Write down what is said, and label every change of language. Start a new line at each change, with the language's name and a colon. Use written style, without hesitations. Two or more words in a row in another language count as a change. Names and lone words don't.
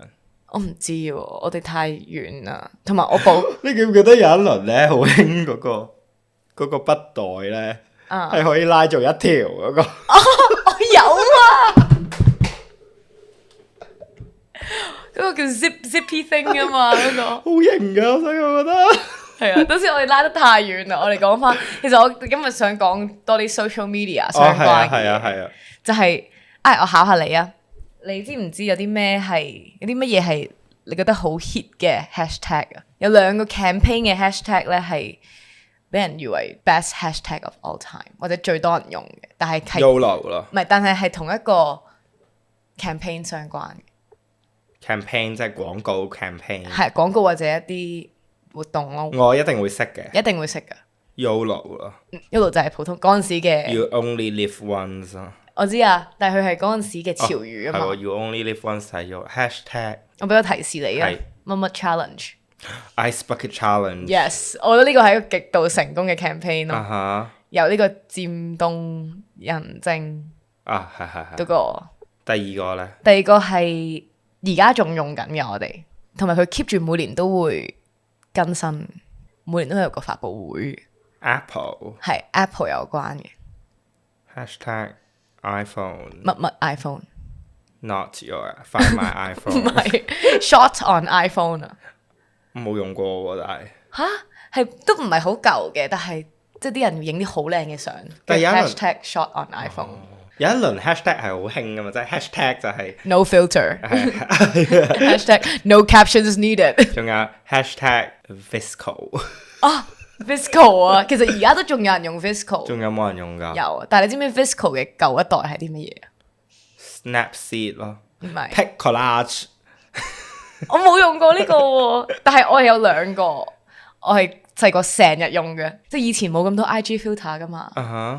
Cantonese: 我唔知喎，我哋太遠啦。同埋我報你記唔記得有一輪咧好興嗰個筆袋咧，係可以拉做一條嗰個？我有啊。嗰個叫
English: zippy thing
Cantonese: 啊嘛，嗰個好型㗎，所以我覺得係啊。當時我哋拉得太遠啦，我哋講翻。其實我今日想講多啲
English: social media
Cantonese: 相關嘅嘢，係啊，就係我考下你啊，你知唔知有啲乜嘢係你覺得好 hit 嘅 hashtag 啊？有2個 campaign 嘅 hashtag 咧係俾人譽為
English: best hashtag of all time，
Cantonese: 或者最多人用嘅，但係 YOLO 咯，唔係，但係同一個 campaign 相關嘅。 campaign 即係廣告 campaign，係廣告或者一啲活動咯。我一定會識嘅，一定會識噶。 YOLO 咯，YOLO 就係普通嗰陣時嘅。
English: You only live once 啊。
Cantonese: 我知啊，但係佢係嗰陣時嘅潮語啊嘛。係喎，
English: You only live once
Cantonese: 係用 hashtag。我俾個提示你啊，乜乜 challenge。Ice
English: bucket challenge。
Cantonese: Yes，我覺得呢個係一個極度成功嘅 campaign 咯。由呢個漸凍人症係嗰個。第二個咧？第二個係而家仲用緊嘅我哋，同埋佢 keep 住每年都會更新，每年都有個發佈會。 Apple 係 Apple 有關嘅。
English: hashtag iPhone。
Cantonese: 乜乜 iPhone。
English: Not your find my iPhone。
Cantonese: 唔係
English: shot on iPhone
Cantonese: 啊。冇用過喎，但係係都唔係好舊嘅，但係即係啲人要影啲好靚嘅相。但有
English: hashtag shot on iPhone。
Cantonese: 有一輪 hashtag 係好興噶嘛，即係 hashtag 就係
English: no filter。hashtag no captions needed。
Cantonese: 仲有 hashtag Visco。 Visco 啊，其實而家都仲有人用 Visco。仲有冇人用㗎？有，但係你知唔知 Visco 嘅舊一代係啲乜嘢啊？ Snapseed 咯。唔係。 Pic Collage。我冇用過呢個喎，但係我係有2個，我係細個成日用嘅，即係以前冇咁多 IG filter 噶嘛。